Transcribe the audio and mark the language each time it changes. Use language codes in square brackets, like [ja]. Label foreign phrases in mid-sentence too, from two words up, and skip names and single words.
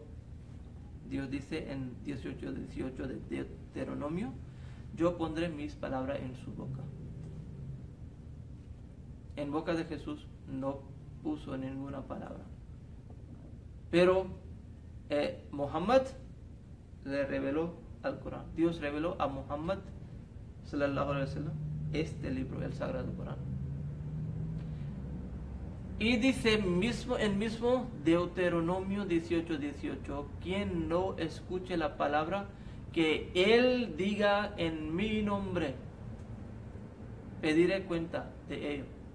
[es] Dios dice en 18:18 de Deuteronomio, yo pondré mis palabras en su boca. En boca de Jesús no puso ninguna palabra. Pero Muhammad le reveló al Corán. Dios reveló a Muhammad [ar] صلى الله عليه وسلم [es] este libro, el Sagrado Corán. Y dice en mismo Deuteronomio 18:18, quien no escuche la palabra que él diga en mi nombre, pediré cuenta de ello.